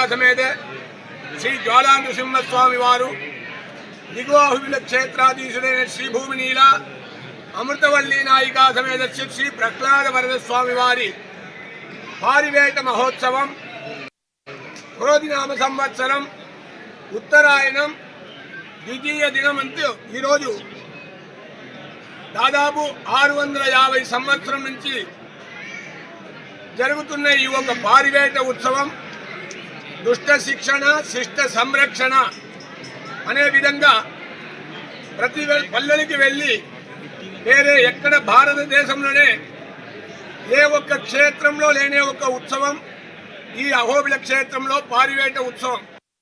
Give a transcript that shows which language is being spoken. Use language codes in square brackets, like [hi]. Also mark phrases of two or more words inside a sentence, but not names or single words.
[te] సమేత శ్రీ జ్వాలా నృసింహస్వామి వారు దిగు అహోబిల క్షేత్రాధీశుడైన శ్రీభూమి నీలా అమృతవల్లీ నాయికా సమేత శ్రీ ప్రహ్లాద వరద స్వామి వారి పారివేట మహోత్సవం క్రోధినామ సంవత్సరం ఉత్తరాయణం ద్వితీయ దినమందు ఈ రోజు దాదాపు 650 సంవత్సరం నుంచి జరుగుతున్న ఈ ఒక పారివేట ఉత్సవం దుష్ట శిక్షణ శిష్ట సంరక్షణ అనే విధంగా ప్రతి పల్లెలకి వెళ్ళి వేరే ఎక్కడ భారతదేశంలోనే ఏ ఒక్క క్షేత్రంలో లేనే ఒక ఉత్సవం ఈ అహోబిల క్షేత్రంలో పారివేట ఉత్సవం.